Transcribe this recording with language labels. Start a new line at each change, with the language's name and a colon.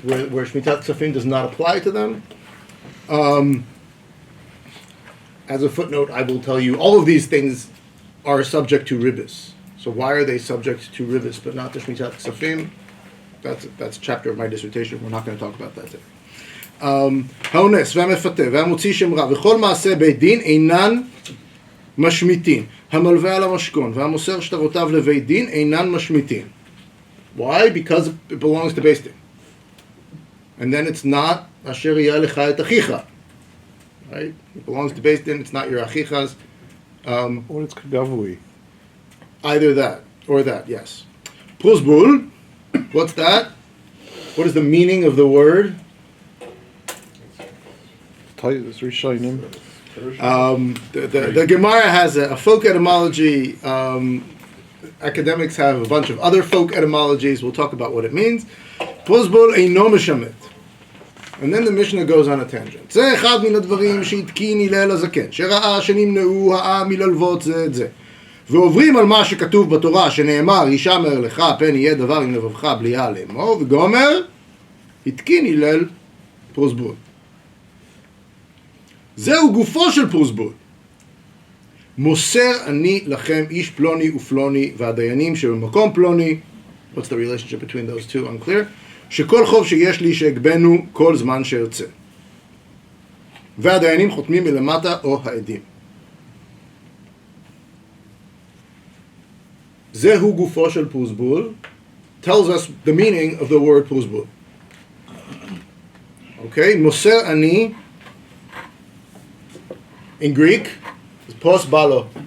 English: Where Shmitat Ksafim does not apply to them. As a footnote, I will tell you all of these things are subject to ribis. So why are they subject to ribis but not to Shmitat Ksafim? That's a chapter of my dissertation. We're not going to talk about that today.
Hebrew: האונס והמפתה והמוציא שם רע וכל מעשה בית דין אינן משמיטין. המלווה על המשכון והמוסר שטרותיו לבית דין אינן משמיטין.
English: Why? Because it belongs to Beis Din. And then it's not
Hebrew: אשר יהיה לך את אחיך.
English: Right? It belongs to Beis Din. It's not your achichas. Or it's kagavui. Either that or that, yes. Prusbul. What's that? What is the meaning of the word? It's Rishonim. The Gemara has a folk etymology academics have a bunch of other folk etymologies. We'll talk about what it means. Prosbol eino meshamet. And then the Mishnah goes on a tangent.
Hebrew: זה אחד מן הדברים שהתקין הלל הזקן, שראה שנמנעו העם מללוות זה את זה. ועוברים על מה שכתוב בתורה, שנאמר, ישמר לך, פן יהיה דבר עם לבבך בליעה לאמור, וגומר, התקין הלל פרוסבול. זהו גופו של פרוסבול. מוסר אני לכם איש פלוני ופלוני והדיינים שבמקום פלוני,
English: what's the relationship between those two? Unclear.
Hebrew: שכל חוב שיש לי שהגבנו כל זמן שארצה. והדיינים חותמים מלמטה או העדים. זהו גופו של פרוסבול
English: tells us the meaning of the word פרוסבול. Okay,
Hebrew: מוסר אני
English: in Greek is prosbalo.